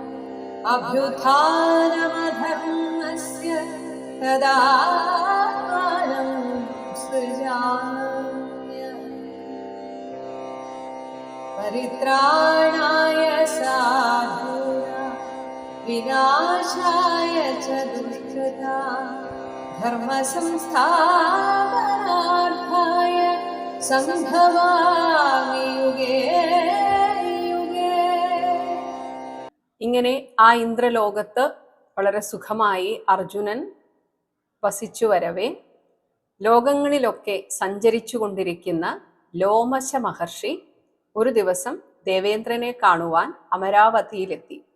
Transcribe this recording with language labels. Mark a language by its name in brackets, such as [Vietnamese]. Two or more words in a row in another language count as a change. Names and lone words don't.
[Sanskrit] अभ्युत्थानमधर्मस्य तदात्मानं सृजाम्यहम् परित्राणाय साधूनां विनाशाय च दुष्कृतां धर्मसंस्थापनार्थाय സംഭവാമി യുഗേ യുഗേ. [Malayalam] ഇങ്ങനെ ആ ഇന്ദ്രലോകത്ത് വളരെ സുഖമായി അർജുനൻ വസിച്ചു വരവേ ലോകങ്ങളിലൊക്കെ സഞ്ചരിച്ചു കൊണ്ടിരിക്കുന്ന ലോമശ മഹർഷി ഒരു ദിവസം ദേവേന്ദ്രനെ കാണുവാൻ അമരാവതിയിലെത്തി.